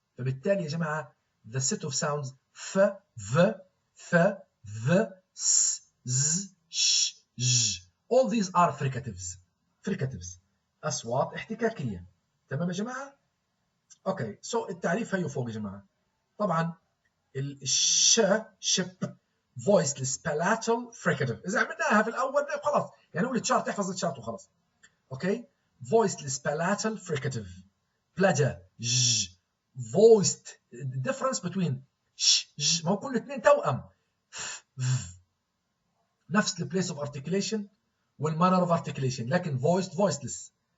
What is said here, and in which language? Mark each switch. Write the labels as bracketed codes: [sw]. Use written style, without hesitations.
[ar] فبالتالي يا جماعه [en] the set of sounds ف v th th s z sh j all these are fricatives. [ar] fricatives اصوات احتكاكيه. تمام يا جماعه؟ اوكي سو التعريف هي فوق يا جماعه. طبعا الش شب voiceless palatal fricative، اذا عملناها في الاول خلاص يعني قول الشارت احفظ الشارت وخلاص. [en] Okay voiceless palatal fricative بلاجا ج voiced. [ar] the difference between ش ج، ما هو كل اثنين توأم، نفس ال place of articulation والmanner of articulation، لكن voiced voiceless.